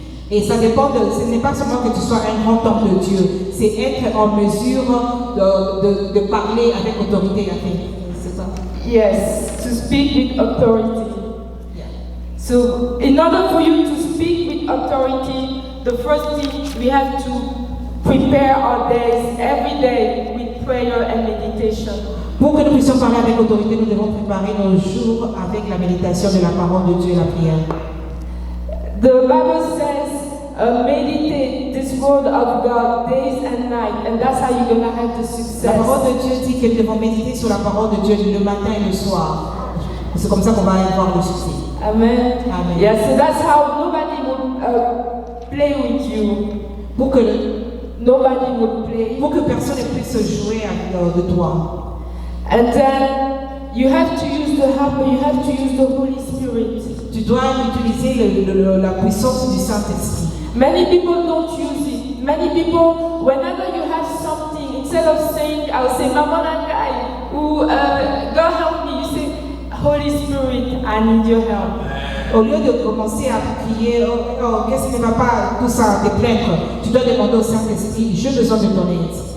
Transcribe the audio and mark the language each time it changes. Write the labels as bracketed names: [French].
[French] Et ça dépend ce n'est pas seulement que tu sois un grand homme de Dieu, c'est être en mesure de parler avec autorité. C'est ça? [English] Yes, to speak with authority. Yeah. So, in order for you to speak with authority, the first thing we have to prepare our days every day with prayer and meditation. [French] Pour que nous puissions parler avec autorité, nous devons préparer nos jours avec la méditation de la parole de Dieu et la prière. [English] The Bible says, meditate this word of God days and night, and that's how you're going to have the [French] La [English] success. [French] parole de Dieu dit que nous devons méditer sur la parole de Dieu le matin et le soir. C'est comme ça qu'on va avoir le succès. Amen. Amen. [English] Yeah, so that's how nobody would play with you. [French] Pour que [English] Nobody would play. [French] personne ne puisse jouer de toi. [English] And then you have to use the helper, you have to use the Holy Spirit. [French] Tu dois utiliser la puissance du Saint-Esprit. [English] Many people don't use it. Many people, whenever you have something, instead of saying, I'll say, Mama Nagai, God help me, you say, Holy Spirit, I need your help. [French] Au lieu de commencer à crier, qu'est-ce qui ne va pas, tout ça, te plaindre, tu dois demander au Saint-Esprit, j'ai besoin de ton aide.